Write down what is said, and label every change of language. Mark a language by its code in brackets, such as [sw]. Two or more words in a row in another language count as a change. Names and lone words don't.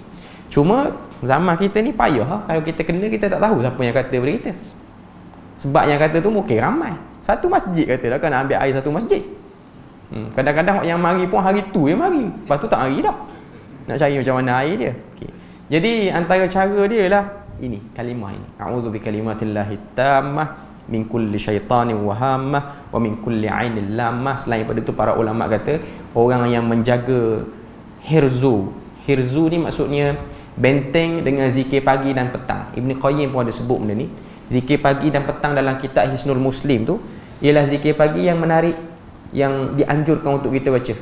[ms] Cuma zaman kita ni payah. Kalau kita kena, kita tak tahu siapa yang kata pada kita. Sebab yang kata tu mungkin ramai. Satu masjid kata dah kan nak ambil air satu masjid. Kadang-kadang yang mari pun hari tu yang mari, lepas tu tak mari dah. Nak cari macam mana air dia. Okay. Jadi antara cara dia lah ini, kalimah ini. [ar] أعوذ بكلمات الله التامة من كل شيطان وهامة ومن كل عين لامة. [ms] Selain pada itu para ulama kata orang yang menjaga hirzu ni maksudnya benteng dengan zikir pagi dan petang. Ibn Qayyim pun ada sebut benda ni. Zikir pagi dan petang dalam kitab Hisnul Muslim tu ialah zikir pagi yang menarik, yang dianjurkan untuk kita baca.